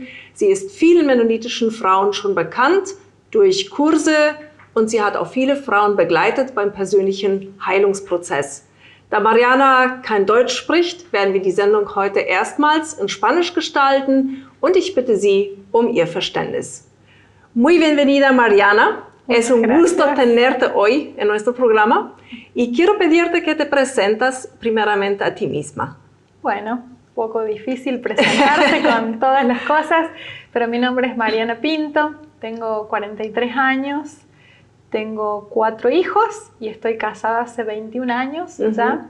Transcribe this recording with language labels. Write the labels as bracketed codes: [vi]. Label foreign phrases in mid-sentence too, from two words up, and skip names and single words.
[de] Sie ist vielen mennonitischen Frauen schon bekannt durch Kurse und sie hat auch viele Frauen begleitet beim persönlichen Heilungsprozess. Da Mariana kein Deutsch spricht, werden wir die Sendung heute erstmals in Spanisch gestalten und ich bitte Sie um Ihr Verständnis. [es] Muy bienvenida, Mariana. Es un gusto tenerte hoy en nuestro programa y quiero pedirte que te presentas primeramente a ti misma. Bueno, un poco difícil presentarse con todas las cosas, pero mi nombre es Mariana Pinto, tengo 43 años, tengo 4 hijos y estoy casada hace 21 años ya.